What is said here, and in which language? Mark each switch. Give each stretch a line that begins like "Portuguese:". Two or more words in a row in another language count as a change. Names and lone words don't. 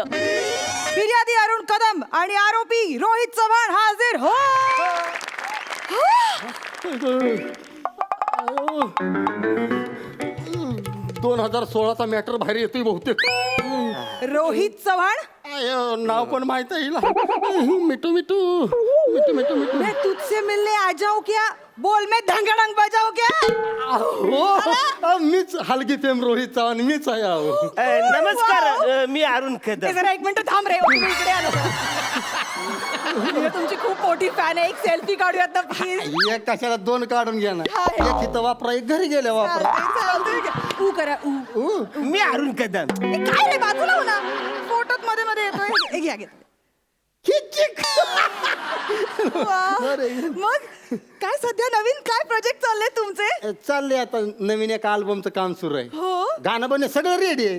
Marathi: फिर्यादी अरुण कदम आणि आरोपी रोहित चव्हाण
Hindi: हाजीर हो.
Marathi: 2016चा मॅटर बाहेर येतोय बहुतेक. रोहित चव्हाण, नाव पण माहित आहे हिला. मिठू मिठू मिठू मिठू मिठू.
Hindi: मैं तुझसे मिलने आ जाऊं क्या, बोल मैं धंगडंग बजाऊ क्या.
Marathi: हो, मीच हलगी फेम रोहित चव्हाण, मीच आहे. अहो नमस्कार, मी अरुण कदम. जरा एक मिनिट थांब रे, तुम्ही इकडे आलो. मी तुमची खूप मोठी फॅन आहे. एक सेल्फी काढूयात ना प्लीज. एक कशाला दोन काढून घ्या ना. एक इथं वापरा, एक घरी गेल्या वापरा. ऊ करा ऊ. मी अरुण कदम. काय रे, बाजूला हो ना, फोटोत मध्ये मध्ये येतोय. हे घ्या घ्या. मग काय सध्या नवीन काय प्रोजेक्ट चालले तुमचे? चालले आता नवीन एका अल्बमचं काम सुरू आहे. हो, गाणं बनणे सगळं रेडी आहे.